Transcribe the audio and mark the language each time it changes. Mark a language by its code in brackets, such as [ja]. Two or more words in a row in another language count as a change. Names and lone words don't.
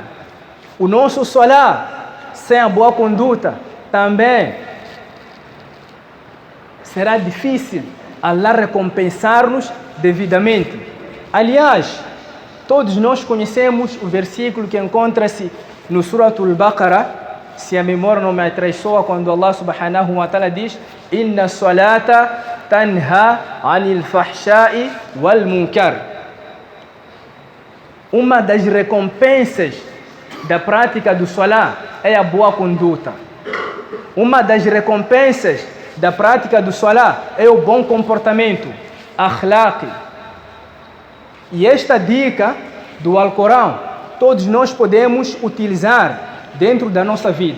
[pt] O nosso Salá sem a boa conduta também será difícil Allah recompensar-nos devidamente. Aliás, todos nós conhecemos o versículo que encontra-se no Suratul Baqarah, se a memória não me atraiçoa, quando Allah [ar] سبحانه وتعالى [pt] diz: [ar] "إن الصلاة تنهى عن الفحشاء والمنكر." [pt] Uma das recompensas da prática do salá é a boa conduta. Uma das recompensas da prática do salá é o bom comportamento, akhlaq. E esta dica do Alcorão, todos nós podemos utilizar dentro da nossa vida.